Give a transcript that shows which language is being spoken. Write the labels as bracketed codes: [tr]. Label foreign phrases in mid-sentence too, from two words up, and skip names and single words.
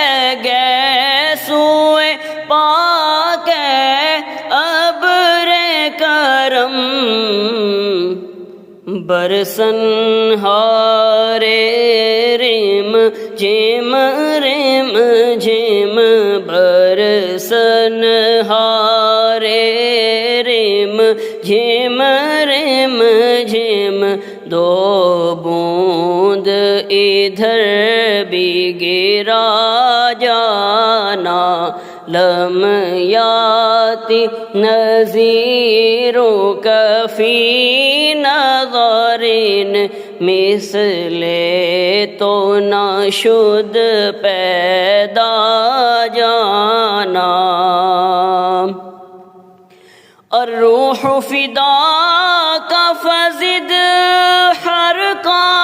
[ur] گیسوئے پاک ابر کرم برسن ہارے رم جھم رم جھم برسن ہارے رم جھم رم جھم دو بوند ادھر بھی گرا جانا [ar] لم یأتِ نذیرک فی نظر [fa] مثل تو نہ شد پیدا جانا [ar] الروح فداک فزد حرقا